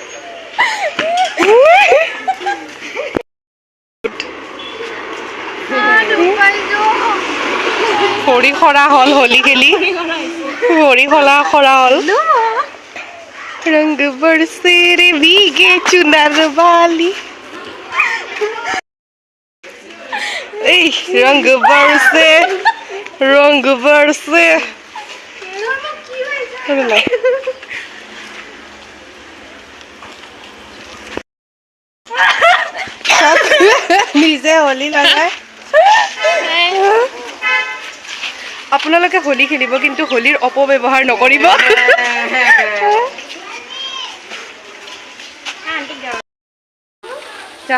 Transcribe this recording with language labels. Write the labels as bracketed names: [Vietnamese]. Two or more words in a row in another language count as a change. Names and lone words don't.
[Assamese] ভৰি খৰা হ'ল হোলী খেলি ভৰি খলা খৰা হ'ল [Hindi] रंग बरसे रे भीगे चुनर वाली [Assamese] এই [Hindi] रंग बरसे [Assamese] নিজে হোলী লগাই আপোনালোকে হোলী খেলিব কিন্তু হোলীৰ অপব্যৱহাৰ নকৰিব যা